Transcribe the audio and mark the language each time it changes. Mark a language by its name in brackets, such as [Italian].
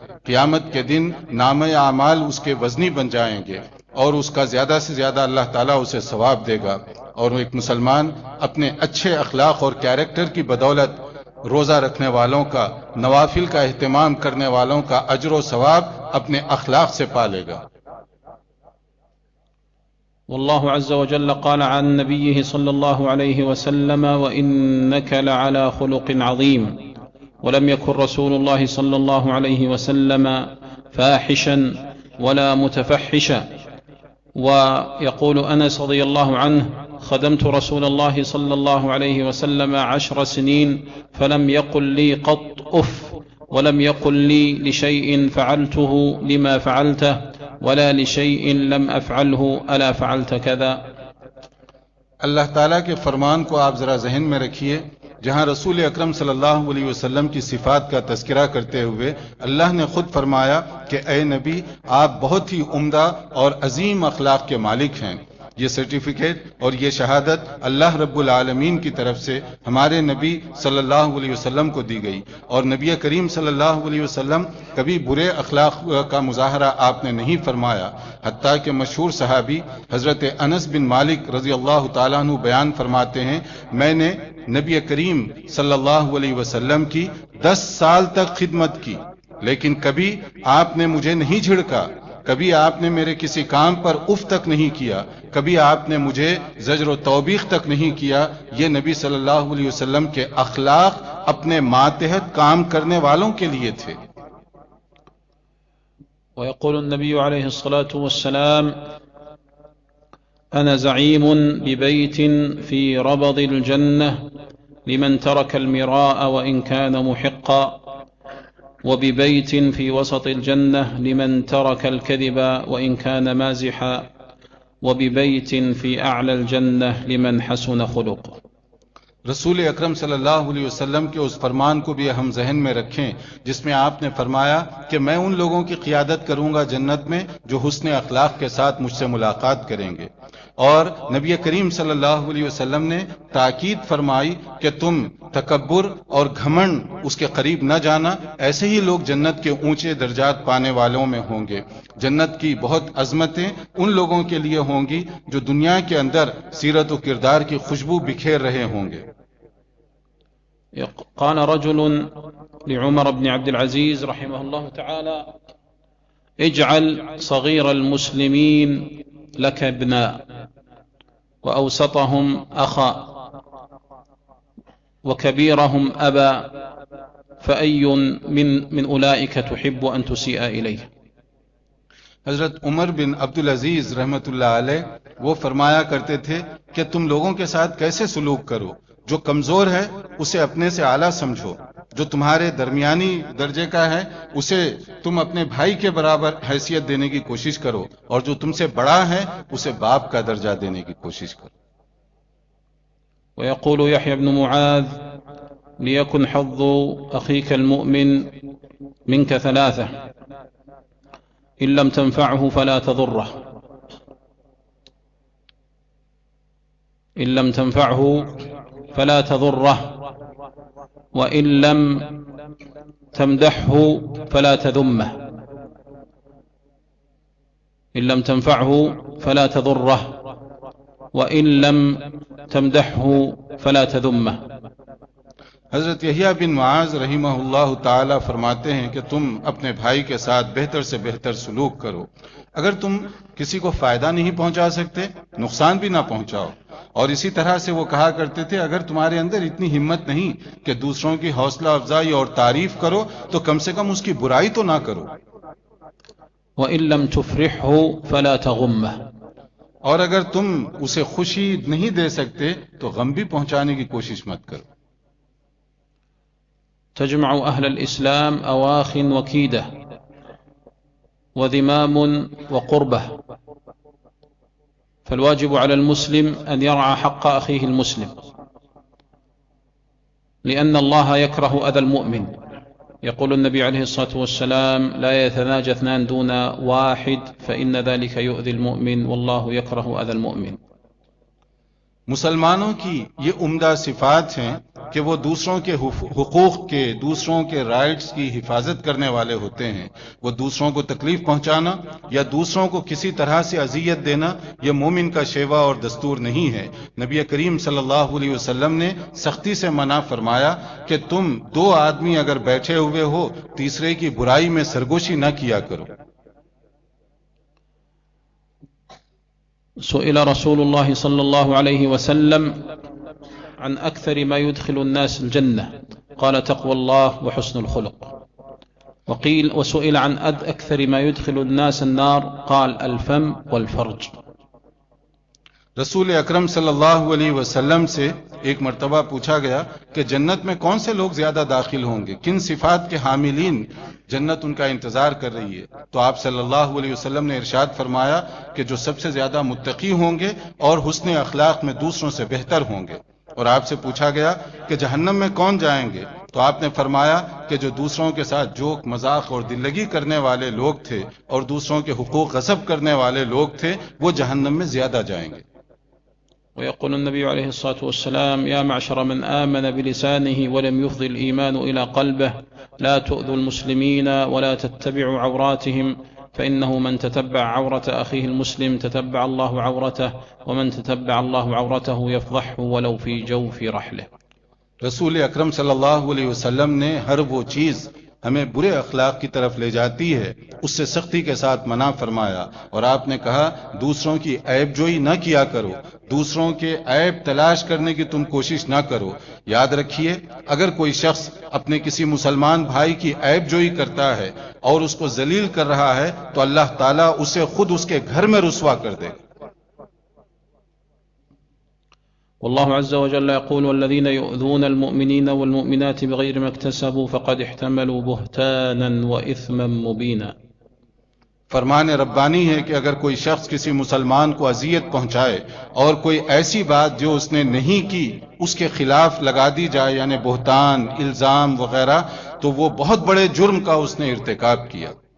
[Urdu] قیامت کے دن نام اعمال اس کے وزنی بن جائیں گے، اور اس کا زیادہ سے زیادہ اللہ تعالیٰ اسے ثواب دے گا۔ اور ایک مسلمان اپنے اچھے اخلاق اور کیریکٹر کی بدولت روزہ رکھنے والوں کا، نوافل کا اہتمام کرنے والوں کا اجر و ثواب اپنے اخلاق سے پالے گا۔ [Arabic] والله عز وجل قال عن نبيه صلى الله عليه وسلم: وإنك لعلى خلق عظيم. ولم يكن رسول الله صلى الله عليه وسلم فاحشا ولا متفحشا. ويقول أنس رضي الله عنه: خدمت رسول الله صلى الله عليه وسلم 10 سنين فلم يقل لي قط أف، ولم يقل لي لشيء فعلته لما فعلته، ولا لشيء لم أفعله ألا فعلت كذا. [Urdu] اللہ تعالیٰ کے فرمان کو آپ ذرا ذہن میں رکھیے، جہاں رسول اکرم صلی اللہ علیہ وسلم کی صفات کا تذکرہ کرتے ہوئے اللہ نے خود فرمایا کہ اے نبی، آپ بہت ہی عمدہ اور عظیم اخلاق کے مالک ہیں۔ یہ سرٹیفکیٹ اور یہ شہادت اللہ رب العالمین کی طرف سے ہمارے نبی صلی اللہ علیہ وسلم کو دی گئی، اور نبی کریم صلی اللہ علیہ وسلم کبھی برے اخلاق کا مظاہرہ آپ نے نہیں فرمایا، حتیٰ کہ مشہور صحابی حضرت انس بن مالک رضی اللہ تعالیٰ عنہ بیان فرماتے ہیں: میں نے نبی کریم صلی اللہ علیہ وسلم کی 10 سال تک خدمت کی، لیکن کبھی آپ نے مجھے نہیں جھڑکا، کبھی آپ نے میرے کسی کام پر اف تک نہیں کیا، کبھی آپ نے مجھے زجر و توبیخ تک نہیں کیا۔ یہ نبی صلی اللہ علیہ وسلم کے اخلاق اپنے ماتحت کام کرنے والوں کے لیے تھے۔ [Arabic] ويقول النبي عليه الصلاة والسلام: أنا زعيم ببيت في ربض الجنة لمن ترك المراء وإن كان محقا، وببيت في وسط الجنة لمن ترك الكذب وإن كان مازحا، وببيت في أعلى الجنة لمن حسن خلقه. [Urdu] رسول اکرم صلی اللہ علیہ وسلم کے اس فرمان کو بھی ہم ذہن میں رکھیں جس میں آپ نے فرمایا کہ میں ان لوگوں کی قیادت کروں گا جنت میں جو حسن اخلاق کے ساتھ مجھ سے ملاقات کریں گے، اور نبی کریم صلی اللہ علیہ وسلم نے تاکید فرمائی کہ تم تکبر اور گھمنڈ اس کے قریب نہ جانا، ایسے ہی لوگ جنت کے اونچے درجات پانے والوں میں ہوں گے۔ جنت کی بہت عظمتیں ان لوگوں کے لیے ہوں گی جو دنیا کے اندر سیرت و کردار کی خوشبو بکھیر رہے ہوں گے۔ [Arabic] قال رجل لعمر بن عبد العزيز رحمه الله تعالى: اجعل صغير المسلمين لك ابنا وأوسطهم أخا وكبيرهم أبا، فأي من أولئك تحب أن تسيء إليه؟ [Urdu] حضرت عمر بن عبدالعزیز رحمت اللہ علیہ وہ فرمایا کرتے تھے کہ تم لوگوں کے ساتھ کیسے سلوک کرو، جو کمزور ہے اسے اپنے سے اعلیٰ سمجھو، جو تمہارے درمیانی درجے کا ہے اسے تم اپنے بھائی کے برابر حیثیت دینے کی کوشش کرو، اور جو تم سے بڑا ہے اسے باپ کا درجہ دینے کی کوشش کرو۔ [Arabic] ويقول يحيى بن معاذ: ليكن حظ اخيك المؤمن منك ثلاثة، ان لم تنفعه فلا تضره، ان لم تنفعه فلا تضره، وان لم تمدحه فلا تذمه، ان لم تنفعه فلا تضره، وان لم تمدحه فلا تذمه۔ [Urdu] حضرت یحییٰ بن معاذ رحمہ اللہ تعالی فرماتے ہیں کہ تم اپنے بھائی کے ساتھ بہتر سے بہتر سلوک کرو، اگر تم کسی کو فائدہ نہیں پہنچا سکتے نقصان بھی نہ پہنچاؤ۔ اور اسی طرح سے وہ کہا کرتے تھے، اگر تمہارے اندر اتنی ہمت نہیں کہ دوسروں کی حوصلہ افزائی اور تعریف کرو تو کم سے کم اس کی برائی تو نہ کرو۔ [Arabic] وَإِن لَمْ تُفْرِحْهُ فَلَا تَغُمَّهُ، [Urdu] اور اگر تم اسے خوشی نہیں دے سکتے تو غم بھی پہنچانے کی کوشش مت کرو۔ [Arabic] تجمع أهل الإسلام أواخ وكيدة وذمام وقربة، فالواجب على المسلم أن يرعى حق أخيه المسلم، لأن الله يكره أذى المؤمن. يقول النبي عليه الصلاة والسلام: لا يتناجى اثنان دون واحد فإن ذلك يؤذي المؤمن، والله يكره أذى المؤمن۔ [Urdu] مسلمانوں کی یہ عمدہ صفات ہیں کہ وہ دوسروں کے حقوق کے، دوسروں کے رائٹس کی حفاظت کرنے والے ہوتے ہیں۔ وہ دوسروں کو تکلیف پہنچانا یا دوسروں کو کسی طرح سے اذیت دینا یہ مومن کا شیوہ اور دستور نہیں ہے۔ نبی کریم صلی اللہ علیہ وسلم نے سختی سے منع فرمایا کہ تم دو آدمی اگر بیٹھے ہوئے ہو تیسرے کی برائی میں سرگوشی نہ کیا کرو۔ [Arabic] سئل رسول الله صلى الله عليه وسلم عن أكثر ما يدخل الناس الجنة، قال: تقوى الله وحسن الخلق. وقيل وسئل عن أكثر ما يدخل الناس النار، قال: الفم والفرج. [Urdu] رسول اکرم صلی اللہ علیہ وسلم سے ایک مرتبہ پوچھا گیا کہ جنت میں کون سے لوگ زیادہ داخل ہوں گے، کن صفات کے حاملین جنت ان کا انتظار کر رہی ہے؟ تو آپ صلی اللہ علیہ وسلم نے ارشاد فرمایا کہ جو سب سے زیادہ متقی ہوں گے اور حسن اخلاق میں دوسروں سے بہتر ہوں گے۔ اور آپ سے پوچھا گیا کہ جہنم میں کون جائیں گے، تو آپ نے فرمایا کہ جو دوسروں کے ساتھ جوک مذاق اور دلگی کرنے والے لوگ تھے اور دوسروں کے حقوق غصب کرنے والے لوگ تھے وہ جہنم میں زیادہ جائیں گے۔ [Arabic] ويقول النبي عليه الصلاة والسلام: يا معشر من آمن بلسانه ولم يفض الإيمان إلى قلبه: لا تؤذوا المسلمين ولا تتبعوا عوراتهم، فإنه من تتبع عورة أخيه المسلم تتبع الله عورته، ومن تتبع الله عورته يفضحه ولو في جوف رحله۔ [Urdu] رسول اكرم صلى الله عليه وسلم نے ہر وہ چیز ہمیں برے اخلاق کی طرف لے جاتی ہے اس سے سختی کے ساتھ منع فرمایا، اور آپ نے کہا: دوسروں کی عیب جوئی نہ کیا کرو، دوسروں کے عیب تلاش کرنے کی تم کوشش نہ کرو۔ یاد رکھیے، اگر کوئی شخص اپنے کسی مسلمان بھائی کی عیب جوئی کرتا ہے اور اس کو ذلیل کر رہا ہے تو اللہ تعالیٰ اسے خود اس کے گھر میں رسوا کر دے۔ والله عز وجل يقول: والذين يؤذون المؤمنين والمؤمنات بغير ما اكتسبوا فقد احتملوا بهتانا وإثما مبينا۔ فرمان ربانی ہے کہ اگر کوئی شخص کسی مسلمان کو اذیت پہنچائے اور کوئی ایسی بات جو اس نے نہیں کی اس کے خلاف لگا دی جائے یعنی بہتان الزام وغیرہ تو وہ بہت بڑے جرم کا اس نے ارتکاب کیا.